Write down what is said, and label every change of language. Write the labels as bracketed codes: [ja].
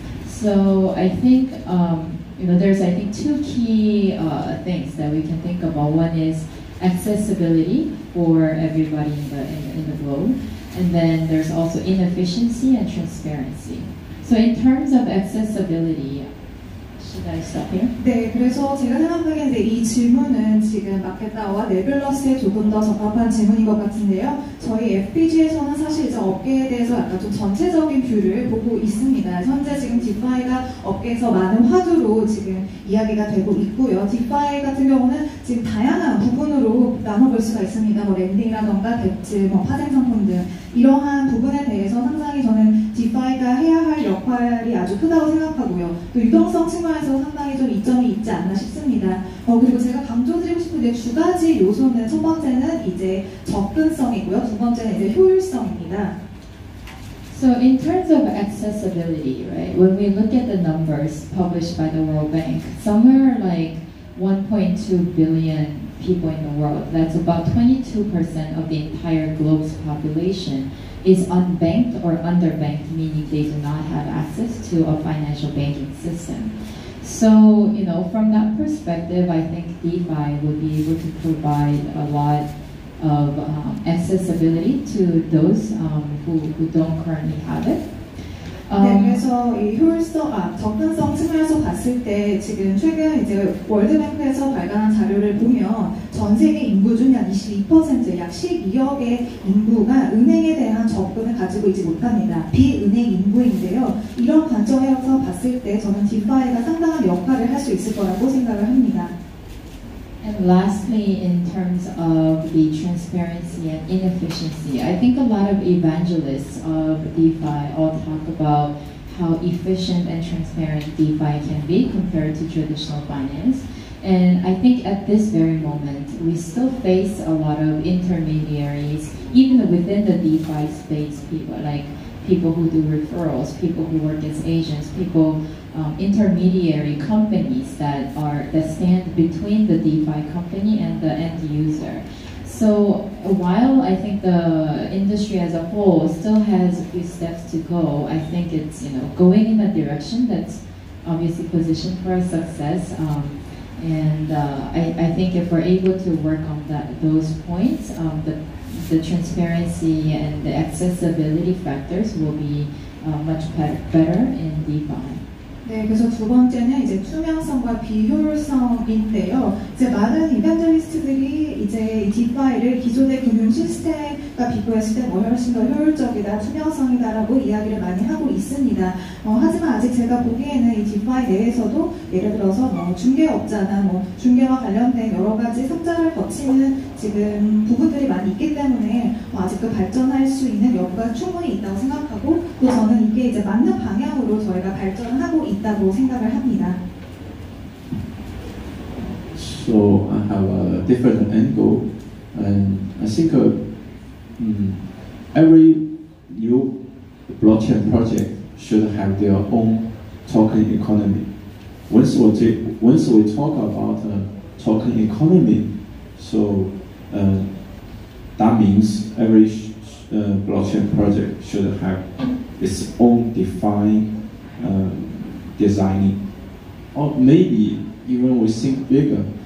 [en] So I think there's two key things that we can think about. One is accessibility for everybody in the globe, and then there's also inefficiency and transparency. So in terms of accessibility, should I stop here? [ko] 네, 그래서 제가 생각하기엔 이 질문은 지금 마켓다오와 네블러스에 조금 더 적합한 질문인 것 같은데요. 저희 FBG에서는 사실 이제 업계에 대해서 약간 좀 전체적인 뷰를 보고 있습니다. 현재 지금 디파이가 업계에서 많은 화두로 지금 이야기가 되고 있고요. 디파이 같은 경우는 지금 다양한 부분으로 나눠볼 수가 있습니다. 뭐 랜딩이라던가 뎁즈, 파생 상품 등 이러한 부분에 대해서 상당히 저는 디파이가 해야 할 역할이 아주 크다고 생각하고요. 또 유동성 측면에서 상당히 좀 이점이 있지 않나 싶습니다. 그리고 제가 강조드리고 싶은 게 두 가지 요소는 첫 번째는 이제 접근성이고요. 두 번째는 이제 효율성입니다. [en] So in terms of accessibility, right, when we look at the numbers published by the World Bank, somewhere like 1.2 billion people in the world, that's about 22% of the entire globe's population, is unbanked or underbanked, meaning they do not have access to a financial banking system. So, from that perspective, I think DeFi would be able to provide a lot of accessibility to those who don't currently have it. [ko] 네, 그래서 이 접근성 측면에서 봤을 때 지금 최근 이제 월드뱅크에서 발간한 자료를 보면 전 세계 인구 중 약 22%, 약 12억의 인구가 은행에 대한 접근을 가지고 있지 못합니다. 비은행 인구인데요. 이런 관점에서 봤을 때 저는 DeFi가 상당한 역할을 할 수 있을 거라고 생각을 합니다. [en] And lastly, in terms of the transparency and inefficiency, I think a lot of evangelists of DeFi all talk about how efficient and transparent DeFi can be compared to traditional finance. And I think at this very moment, we still face a lot of intermediaries, even within the DeFi space, people who do referrals, people who work as agents, intermediary companies that stand between the DeFi company and the end user. So while I think the industry as a whole still has a few steps to go, I think it's going in a direction that's obviously positioned for success. I think if we're able to work on those points, the transparency and the accessibility factors will be much better in DeFi. [ko] 네, 그래서 두 번째는 이제 투명성과 비효율성인데요. 이제 많은 이벤저리스트들이 이제 이 DeFi를 기존의 금융 시스템과 비교했을 때 훨씬 더 효율적이다, 투명성이다라고 이야기를 많이 하고 있습니다. 하지만 아직 제가 보기에는 이 DeFi 내에서도 예를 들어서 중개업자나 중개와 관련된 여러 가지 삭제를 거치는 지금 부분들이 많이 있기 때문에 아직도 발전할 수 있는 여부가 충분히 있다고 생각하고, 또 저는 이게 이제 맞는 방향으로 저희가 발전하고 있다고 생각을 합니다. [en] So I have a different angle, and I think every new blockchain project should have their own token economy. Once we talk about token economy, so that means every blockchain project should have its own defined designing, or maybe even we think bigger.